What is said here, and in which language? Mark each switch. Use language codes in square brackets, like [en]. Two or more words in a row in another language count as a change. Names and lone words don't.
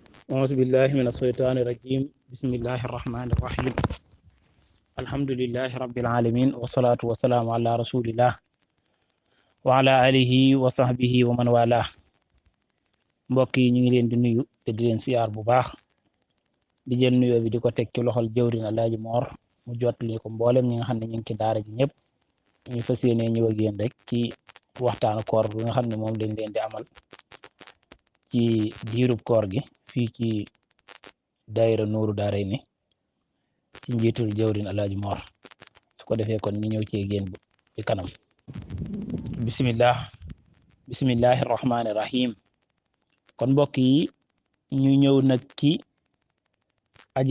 [ar] أعوذ بالله من الشيطان الرجيم بسم الله الرحمن الرحيم الحمد لله رب العالمين والصلاة والسلام على رسول الله وعلى آله وصحبه ومن والاه [wo] mbokk yi ñu ngi leen di nuyu te di leen siyaar bu baax di jël nuyoo bi di ko teg ci loxol jëwriñ Alaaji Moor mu jottali ko mboolem ñi nga xam ne ñu ngi ci daara ji ñëpp ñu fas yéene ñëw ak yéen rek ci waxtaanu koor bi nga xam ne moom lañ leen di amal ci diirub koor gi fii ci daayira Nuuru Daarayni ci njiitul jëwriñ Alaaji Moor su ko defee kon ñu ñëw ci génn ci kanam [ar] بسم الله الرحمن الرحيم [wo] kon mbokk yi ñu ñëw nag ci aji